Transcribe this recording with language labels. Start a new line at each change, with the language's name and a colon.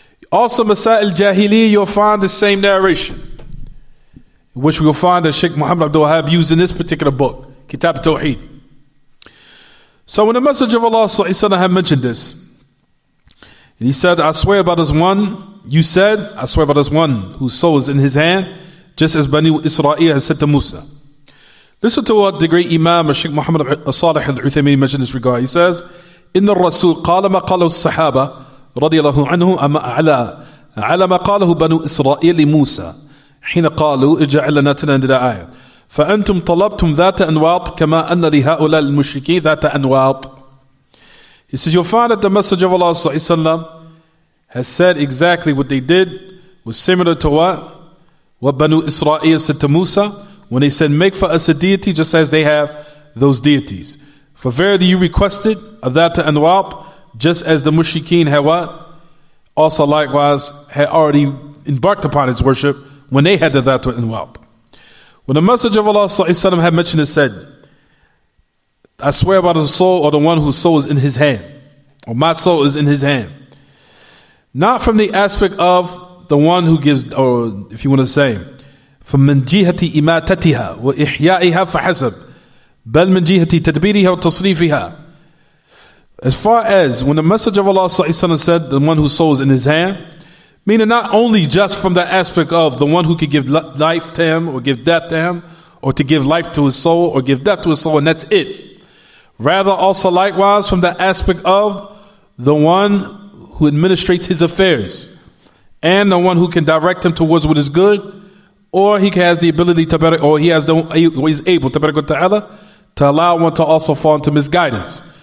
English: Also Masail al-Jahiliyyah, you'll find the same narration, which we'll find that Sheikh Muhammad Abdul Wahhab used in this particular book, Kitaab At-Tawheed. So when the Messenger of Allah sallallahu alaihi wasallam had mentioned this, and he said, I swear by this one, you said, I swear by this one whose soul is in his hand, just as Bani Israel has said to Musa. Listen to what the great Imam Sheikh Muhammad Salih al-Uthaymeen mentioned in this regard. He says,
Arabic: إن الرسول قال ما قاله الصحابة رضي الله عنهم على ما قاله بنو إسرائيل لموسى حين قالوا اجعل لنا تنين آية فأنتم طلبتم ذات أنواط كما أن لهؤلاء المشركين ذات أنواط.
English: He says, you'll find that the Messenger of Allah sallallahu alaihi wasallam has said exactly what they did was similar to what Banu Israel said to Musa when they said, make for us a deity just as they have those deities. For verily you requested of that to Anwat, just as the Mushrikeen had what? Also likewise had already embarked upon its worship when they had the that to Anwat. When the Messenger of Allah sallallahu alaihi wasallam had mentioned it, said, I swear by the soul, or the one whose soul is in his hand, or my soul is in his hand. Not from the aspect of the one who gives, or if you want to say, from
Arabic: min jihati imatatiha wa ihya'iha fahasab, بل من جهة تدبيرها وتصريفها.
English: As far as when the Messenger of Allah ﷺ said, the one whose soul is in his hand, meaning not only just from the aspect of the one who could give life to him or give death to him, or to give life to his soul or give death to his soul, and that's it. Rather also likewise from the aspect of the one who administrates his affairs and the one who can direct him towards what is good, or he has the ability to, or he is able to allow one to also fall into misguidance.